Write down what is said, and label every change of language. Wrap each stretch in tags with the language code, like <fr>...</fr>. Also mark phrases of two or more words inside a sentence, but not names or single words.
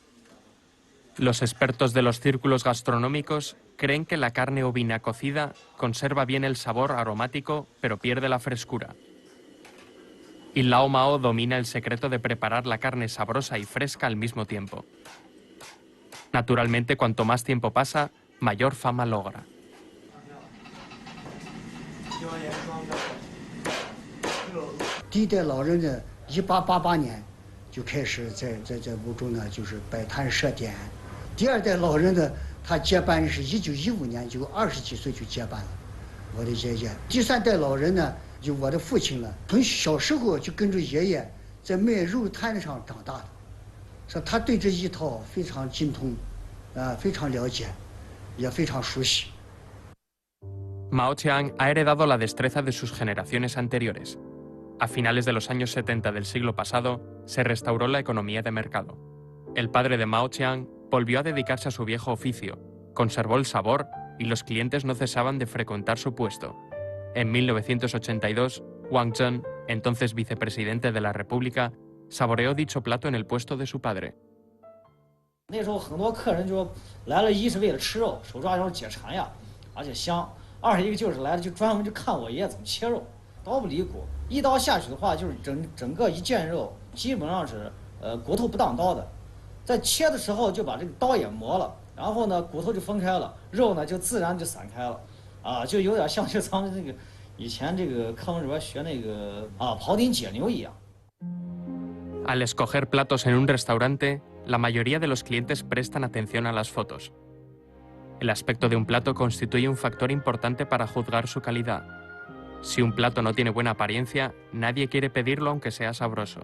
<es>Los expertos de los círculos gastronómicos creen que la carne ovina cocida conserva bien el sabor aromático, pero pierde la frescura. Y Lao Mao domina el secreto de preparar la carne sabrosa y fresca al mismo tiempo. Naturalmente, cuanto más tiempo pasa, mayor fama logra.</es> <zh>第一代老人呢，1888年就开始在屋中呢，就是摆摊设点。第二代老人呢，他接班是1915年，就20几岁就接班了，我的爷爷。第三代老人呢，就我的父亲了，从小时候就跟着爷爷在卖肉摊上长大的，说他对这一套非常精通，非常了解，也非常熟悉。</zh> <es>Mao Qiang ha heredado la destreza de sus generaciones anteriores. A finales de los años 70 del siglo pasado, se restauró la economía de mercado. El padre de Mao Qiang volvió a dedicarse a su viejo oficio, conservó el sabor y los clientes no cesaban de frecuentar su puesto. En 1982, Wang Zhen, entonces vicepresidente de la República, saboreó dicho plato en el puesto de su padre.</es> <zh>那时候很多客人就来了，一是为了吃肉，手抓肉解馋呀，而且香；二是一个就是来了就专门就看我爷爷怎么切肉，刀不离骨，一刀下去的话就是整个一件肉基本上是骨头不当刀的，在切的时候就把这个刀也磨了，然后呢骨头就分开了，肉呢就自然就散开了，就有点像就咱们这个以前这个课文里边学那个庖丁解牛一样。</zh> <es>Al escoger platos en un restaurante, la mayoría de los clientes prestan atención a las fotos. El aspecto de un plato constituye un factor importante para juzgar su calidad. Si un plato no tiene buena apariencia, nadie quiere pedirlo aunque sea sabroso.</es>